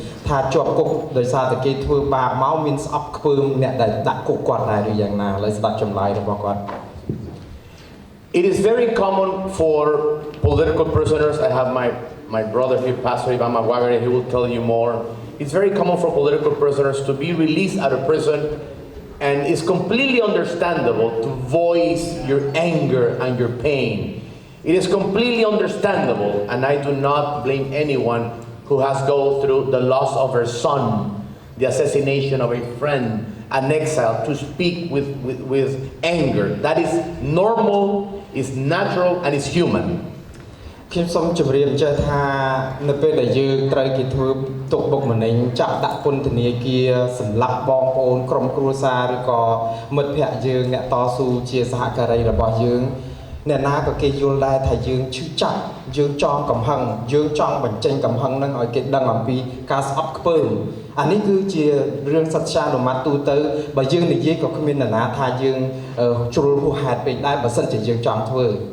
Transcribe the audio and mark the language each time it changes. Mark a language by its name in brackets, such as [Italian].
[Khmer] ថាជាប់គុកដោយសារតែគេធ្វើបាបមកមានស្អប់ខ្ពើមអ្នកដែលដាក់គុកគាត់ដែរឬយ៉ាងណាឥឡូវស្ដាប់ចម្លើយរបស់គាត់ [English] It is very common for political prisoners I have my brother here Pastor Ivan Maguire he will tell you more it's very common for political prisoners to be released out of prison and it's completely understandable to voice your anger and your pain. It is completely understandable, and I do not blame anyone who has gone through the loss of her son, the assassination of a friend, an exile, to speak with anger. That is normal, is natural, and is human. [Khmer] ខ្ញុំសូមជម្រាបចេះថានៅពេលដែលយើងត្រូវគេធ្វើទុកបុកម្នេញចាប់ដាក់ពន្ធនាគារសម្លាប់បងប្អូនក្រុមគ្រួសារឬក៏មិត្តភ័ក្តិយើងអ្នកតស៊ូជាសហការីរបស់យើងអ្នកណាក៏គេយល់ដែរថាយើងឈឺចាប់យើងចង់កំហឹងយើងចង់បញ្ចេញកំហឹងនឹងឲ្យគេដឹងអំពីការស្អប់ខ្ពើមអានេះគឺជារឿងសត្យានុម័តទូទៅបើយើងនិយាយក៏គ្មាននរណាថាយើងជ្រុលហួសហេតុពេកដែរបើសិនជាយើងចង់ធ្វើ